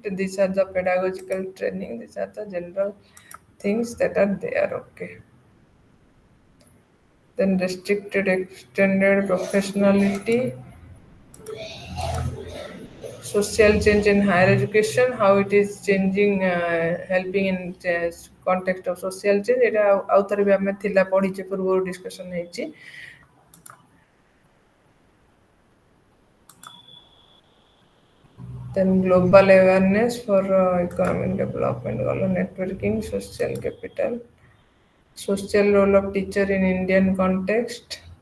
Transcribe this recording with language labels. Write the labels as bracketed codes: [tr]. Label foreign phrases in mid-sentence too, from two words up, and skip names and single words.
[en] These are the pedagogical training. These are the general things that are there. Okay. Then restricted, extended professionality, social change in higher education, how it is changing, helping in context of social change. [or] এটা ଆଉଥରେ ବି ଆମେ ଥିଲା ପଢିଛେ ପୂର୍ବରୁ discussion ହେଇଛି. [en] Then global awareness for economic development, global networking, social capital, social role of teacher in Indian context.